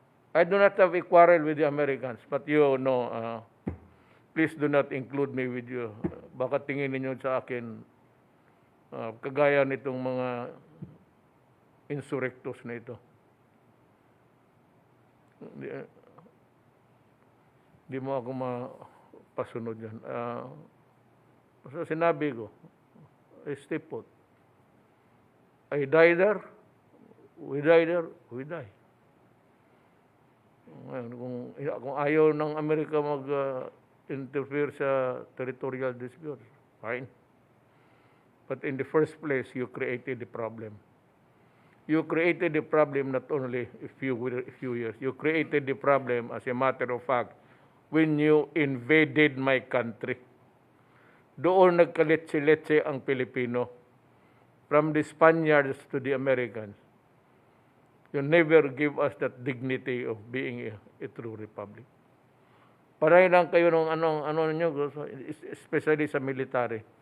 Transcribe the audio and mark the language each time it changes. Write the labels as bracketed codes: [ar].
[en] I do not have a quarrel with the Americans, but you know, please do not include me with you. [tl] Baka tingin ninyo sa akin, kagaya nitong mga insurrectos na ito. Di mo ako mapasunod yan. So sinabi ko, stay put. [en] I die there, we die there, we die. [tl] Ngayon, kung ayaw ng Amerika mag-interfere sa territorial dispute, fine. [en] But in the first place, you created the problem. You created the problem not only a few years. You created the problem, as a matter of fact, when you invaded my country. [tl] Doon nagkaletse-letse ang Pilipino. [en] From the Spaniards to the Americans. You never give us that dignity of being a true republic. [tl] Paray lang kayo ng ano niyo, especially sa military.